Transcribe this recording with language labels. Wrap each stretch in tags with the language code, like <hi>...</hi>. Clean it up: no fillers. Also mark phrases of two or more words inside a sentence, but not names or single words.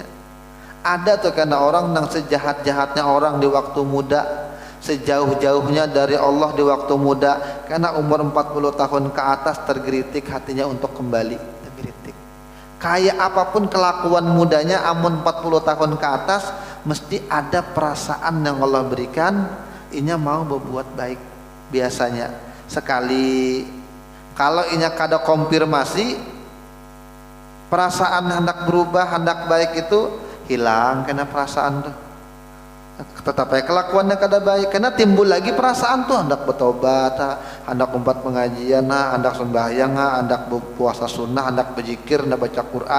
<id>Ada tuh karena orang yang sejahat-jahatnya orang di waktu muda, sejauh-jauhnya dari Allah di waktu muda, karena umur 40 tahun ke atas tergelitik hatinya untuk kembali, tergelitik.</id> <bjn>Kayak apapun kelakuan mudanya, amun 40 tahun ke atas mesti ada perasaan yang Allah berikan, inya mau berbuat baik. Biasanya sekali kalau inya kada konfirmasi perasaan hendak berubah, hendak baik itu hilang karena perasaan tuh. Tetapi kelakuannya kada baik, karena timbul lagi perasaan tuh, hendak bertobat, hendak umpat pengajian, hendak sembahyang, hendak puasa sunnah, hendak berzikir, hendak baca Quran.</bjn>